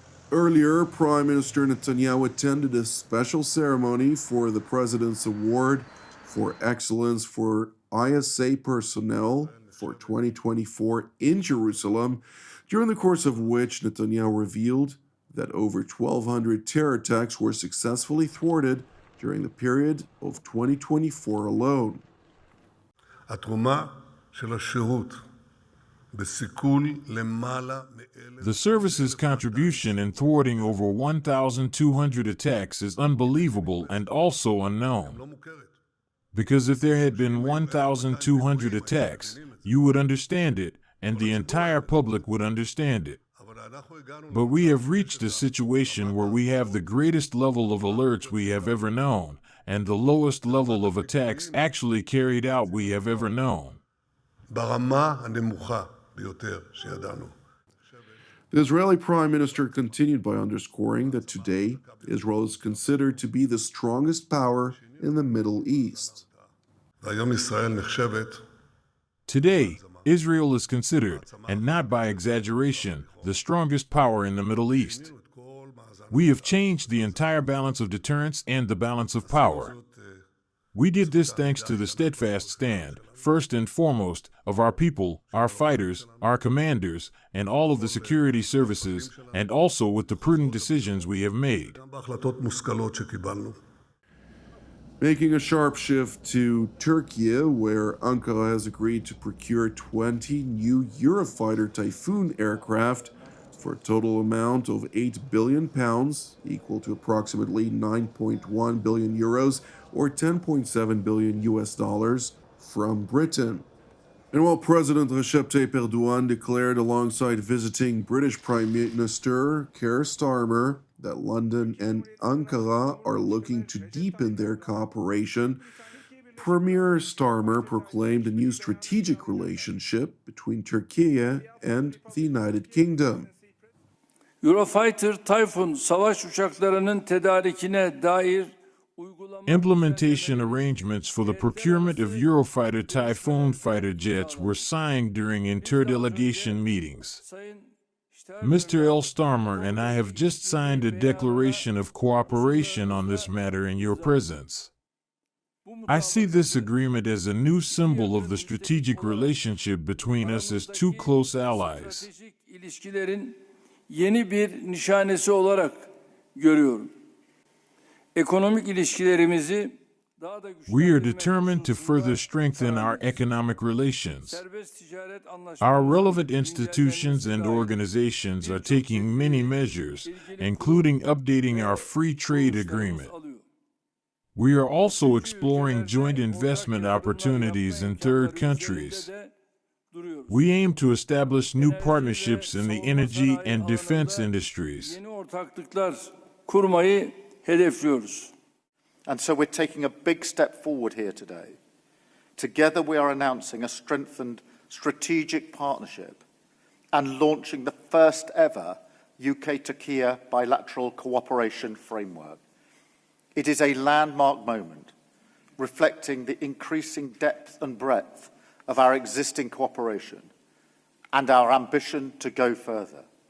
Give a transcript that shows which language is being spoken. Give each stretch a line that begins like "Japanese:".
English: Earlier, Prime Minister Netanyahu attended a special ceremony for the President's Award for Excellence for ISA personnel for 2024 in Jerusalem, during the course of which Netanyahu revealed that over 1,200 terror attacks were successfully thwarted during the period of 2024 alone.
Hebrew: התרומה של השירות בסיכול למעלה
English: The service's contribution in thwarting over 1,200 attacks is unbelievable and also unknown. Because if there had been 1,200 attacks, you would understand it, and the entire public would understand it. But we have reached a situation where we have the greatest level of alerts we have ever known, and the lowest level of attacks actually carried out we have ever known.
Hebrew: ברמה הנמוכה ביותר שידענו.
English: The Israeli Prime Minister continued by underscoring that today, Israel is considered to be the strongest power in the Middle East.
Hebrew: והיום ישראל נחשבת
English: Today, Israel is considered, and not by exaggeration, the strongest power in the Middle East. We have changed the entire balance of deterrence and the balance of power. We did this thanks to the steadfast stand, first and foremost, of our people, our fighters, our commanders, and all of the security services, and also with the prudent decisions we have made.
Hebrew: בהחלטות מושכלות שקיבלנו.
English: Making a sharp shift to Turkey, where Ankara has agreed to procure 20 new Eurofighter Typhoon aircraft for a total amount of £8 billion, equal to approximately 9.1 billion euros or 10.7 billion US dollars from Britain. And while President Recep Tayyip Erdogan declared alongside visiting British Prime Minister Keir Starmer that London and Ankara are looking to deepen their cooperation, Premier Starmer proclaimed a new strategic relationship between Turkey and the United Kingdom.
Turkish: Eurofighter Typhoon savaş uçaklarının tedarikine dair
English: Implementation arrangements for the procurement of Eurofighter Typhoon fighter jets were signed during interdelegation meetings. Mr. L. Starmer and I have just signed a declaration of cooperation on this matter in your presence. I see this agreement as a new symbol of the strategic relationship between us as two close allies.
Turkish: ilişkilerin yeni bir nişanesi olarak görüyorum. Ekonomik ilişkilerimizi daha da
English: We are determined to further strengthen our economic relations. Our relevant institutions and organizations are taking many measures, including updating our free trade agreement. We are also exploring joint investment opportunities in third countries. We aim to establish new partnerships in the energy and defense industries.
Turkish: Yeni ortaklıklar kurmayı hedefliyoruz.
English: And so we're taking a big step forward here today. Together we are announcing a strengthened strategic partnership and launching the first ever UK-Turkey bilateral cooperation framework. It is a landmark moment, reflecting the increasing depth and breadth of our existing cooperation and our ambition to go further.